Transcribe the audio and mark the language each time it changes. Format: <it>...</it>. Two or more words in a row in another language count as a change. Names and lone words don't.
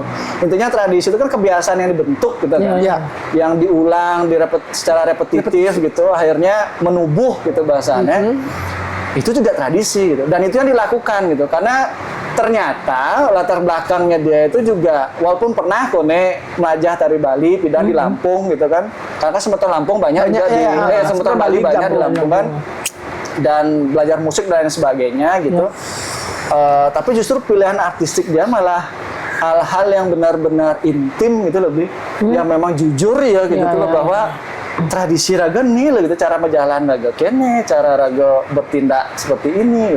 <id>Intinya tradisi itu kan kebiasaan yang dibentuk gitu kan, yang diulang, secara repetitif gitu, akhirnya menubuh gitu bahasanya. Itu juga tradisi gitu, dan itu yang dilakukan gitu, karena ternyata latar belakangnya dia itu juga walaupun pernah</id> <ban>kone melajah</ban> <id>tari Bali pindah di Lampung gitu kan, karena sementara Lampung banyak juga sementara Bali banyak di Lampung kan, dan belajar musik dan lain sebagainya gitu. Tapi justru pilihan artistik dia malah hal-hal yang benar-benar intim gitu lebih, yang memang jujur ya gitu loh, bahwa tradisi raga nih gitu, cara berjalan</id> <ban>raga kene,</ban> <id>cara raga bertindak seperti ini gitu.</id>